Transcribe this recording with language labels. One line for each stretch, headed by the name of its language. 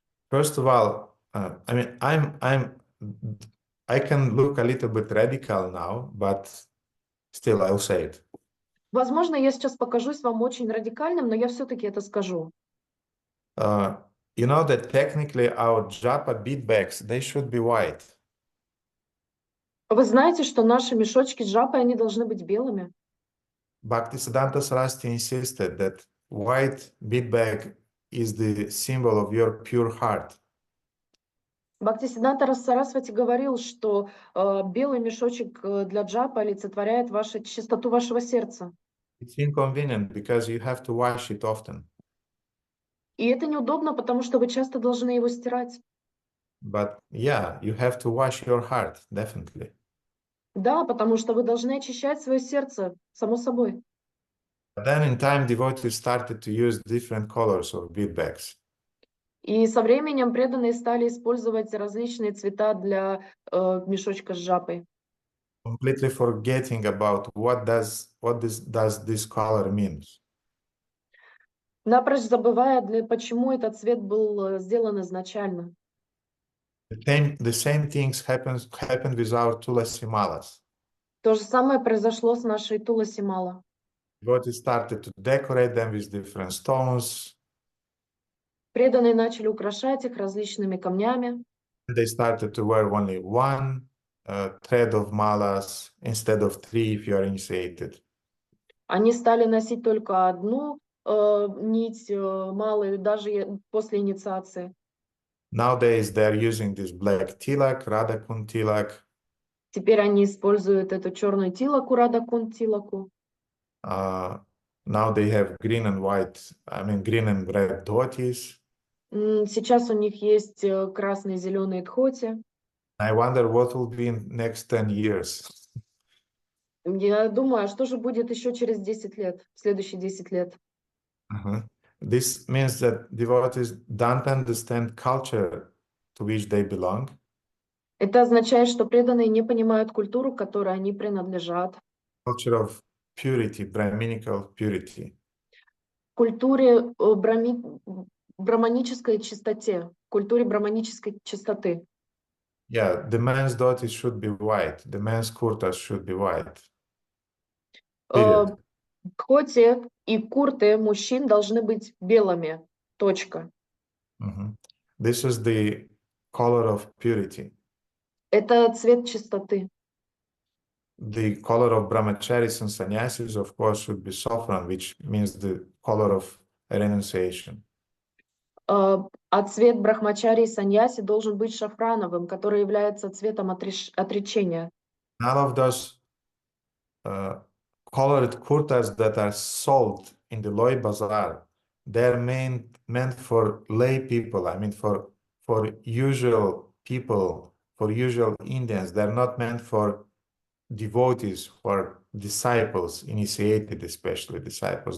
English: First of all, I mean, I can look a little bit radical now, but still I'll say it.
Russian: Возможно, я сейчас покажусь вам очень радикальным, но я все-таки это скажу.
English: You know that technically our japa bead bags, they should be white.
Russian: Вы знаете, что наши мешочки с джапой, они должны быть белыми?
English: Bhaktisiddhanta Saraswati insisted that white bead bag is the symbol of your pure heart.
Russian: Бхактисиддханта Сарасвати говорил, что белый мешочек для джапа олицетворяет чистоту вашего сердца.
English: It's inconvenient because you have to wash it often.
Russian: И это неудобно, потому что вы часто должны его стирать.
English: But yeah, you have to wash your heart, definitely.
Russian: Да, потому что вы должны очищать свое сердце, само собой.
English: But then in time, devotees started to use different colors of bead bags.
Russian: И со временем преданные стали использовать различные цвета для мешочка с джапой.
English: Completely forgetting about what does this color mean.
Russian: напрочь забывая, почему этот цвет был сделан изначально.
English: The same things happened with our tulasi malas.
Russian: То же самое произошло с нашей туласи-мала.
English: Devotees started to decorate them with different stones.
Russian: Преданные начали украшать их различными камнями.
English: They started to wear only one thread of malas instead of three if you are initiated.
Russian: Они стали носить только одну нить малую, даже после инициации.
English: Nowadays they're using this black tilak, Radha Kund tilak.
Russian: Теперь они используют эту черную тилаку, Радакун тилаку.
English: Now they have green and white, green and red dhotis.
Russian: Сейчас у них есть красные и зеленые дхоти.
English: I wonder what will be in next 10 years.
Russian: Я думаю, а что же будет еще через 10 лет, в следующие 10 лет?
English: This means that devotees don't understand culture to which they belong.
Russian: Это означает, что преданные не понимают культуру, к которой они принадлежат.
English: Culture of purity, Brahminical purity.
Russian: Культуре брахманической чистоте, культуре брахманической чистоты.
English: Yeah, the men's dhotis should be white. The men's kurtas should be white. Period.
Russian: Дхоти и курты мужчин должны быть белыми. Точка.
English: This is the color of purity.
Russian: Это цвет чистоты.
English: The color of brahmacharis and sannyasis, of course, should be saffron, which means the color of renunciation.
Russian: А цвет брахмачари и саньяси должен быть шафрановым, который является цветом отречения.
English: None of those colored kurtas that are sold in the Loi Bazaar, they're meant for lay people. For usual people, for usual Indians. They're not meant for devotees, for disciples, initiated especially disciples.